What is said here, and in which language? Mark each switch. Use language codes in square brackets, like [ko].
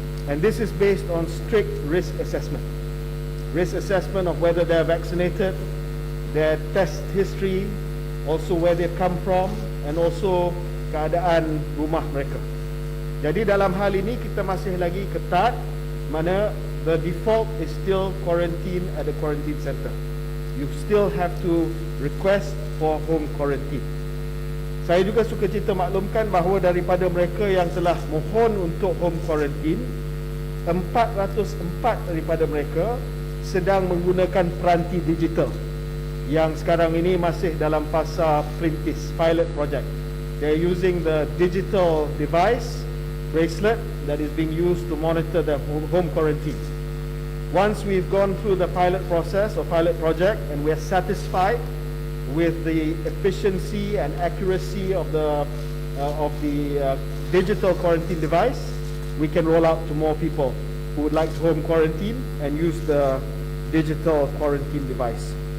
[en] And this is based on strict risk assessment. Risk assessment of whether they are vaccinated, their test history, also where they come from, and also [ms] keadaan rumah mereka. Jadi dalam hal ini kita masih lagi ketat, mana [en] the default is still quarantine at the quarantine center. You still have to request for home quarantine. [ms] Saya juga suka cerita maklumkan bahawa daripada mereka yang telah mohon untuk home quarantine, 404 daripada mereka sedang menggunakan peranti digital yang sekarang ini masih dalam fasa perintis, pilot project. [en] They are using the digital device, bracelet, that is being used to monitor the home quarantine. Once we've gone through the pilot process or pilot project and we are satisfied with the efficiency and accuracy of the digital quarantine device, we can roll out to more people who would like to home quarantine and use the digital quarantine device.